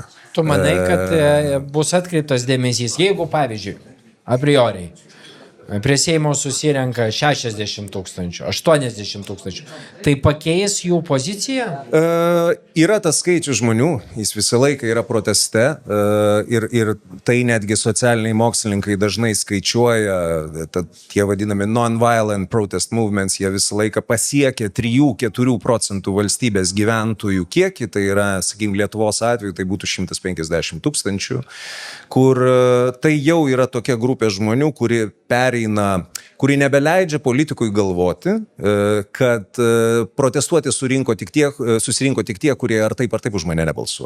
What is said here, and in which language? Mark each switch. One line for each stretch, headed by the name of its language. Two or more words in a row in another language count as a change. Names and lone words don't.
Lithuanian: Tu manai, kad bus atkreiptas dėmesys, jeigu, pavyzdžiui,
Latin: a priori,
Lithuanian: Prie Seimo susirenka 60 000, 80 000. Tai pakeis jų poziciją? Yra tas skaičius žmonių, jis visą laiką yra proteste ir tai netgi socialiniai mokslininkai dažnai skaičiuoja, tie vadinami
English: non-violent protest movements,
Lithuanian: jie visą laiką pasiekia 3-4% valstybės gyventojų kiekį, tai yra, sakykime, Lietuvos atveju tai būtų 150 000, kur tai jau yra tokia grupė žmonių, kuri nebeleidžia politikui galvoti, kad protestuoti susirinko tik tie, kurie ar taip už mane nebalsuoja.